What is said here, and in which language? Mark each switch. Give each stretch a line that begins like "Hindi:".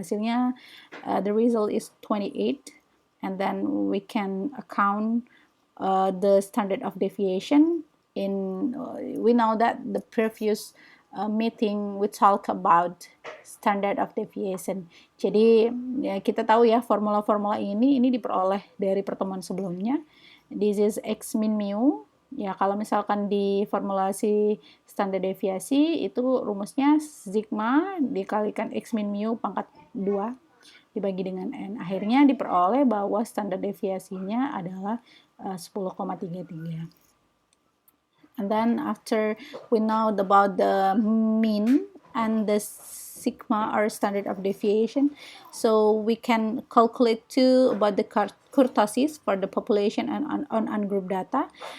Indonesian: Hasilnya
English: the result is 28, and then we can account the standard of deviation in we know that the previous meeting we talk about standard of deviation.
Indonesian: Jadi ya, kita tahu ya formula-formula ini diperoleh dari pertemuan sebelumnya.
English: This is x min mu.
Indonesian: Ya, kalau misalkan di formulasi standar deviasi itu rumusnya sigma dikalikan x min mu pangkat 2 dibagi dengan n. Akhirnya diperoleh bahwa standar deviasinya adalah 10,33.
English: And then after we know about the mean and the sigma or standard of deviation, so we can calculate too about the kurtosis for the population and on ungroup data.